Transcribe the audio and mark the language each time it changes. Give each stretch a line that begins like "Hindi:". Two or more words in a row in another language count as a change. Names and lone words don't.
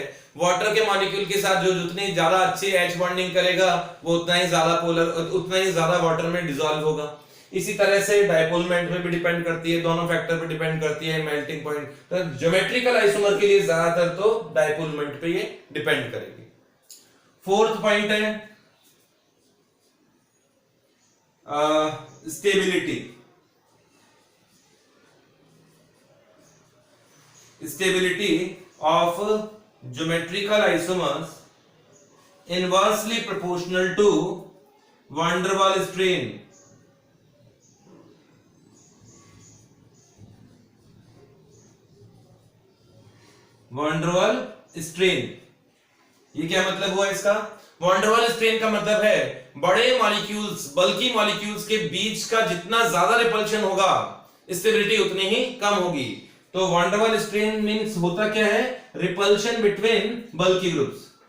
Hindi: वाटर के मॉलिक्यूल के साथ जो जितनी ज्यादा अच्छी
English: H bonding
Hindi: करेगा, वो उतना ही ज्यादा वाटर में डिसॉल्व होगा। इसी तरह से डायपोलमेंट में भी डिपेंड करती है, दोनों फैक्टर पे डिपेंड करती है
English: melting point.
Hindi: तो
English: geometrical isomer
Hindi: के लिए ज्यादातर तो डायपोलमेंट पे ये डिपेंड करेगी।
English: fourth point है stability of geometrical isomers inversely proportional to van der Waals strain। van der Waals strain,
Hindi: ये क्या मतलब हुआ इसका? van der Waals strain का मतलब है बड़े मॉलिक्यूल्स,
English: bulky molecules
Hindi: के बीच का जितना ज्यादा रिपल्शन होगा, स्टेबिलिटी उतनी ही कम होगी। तो van der Waals strain मींस होता क्या है?
English: repulsion between bulky groups.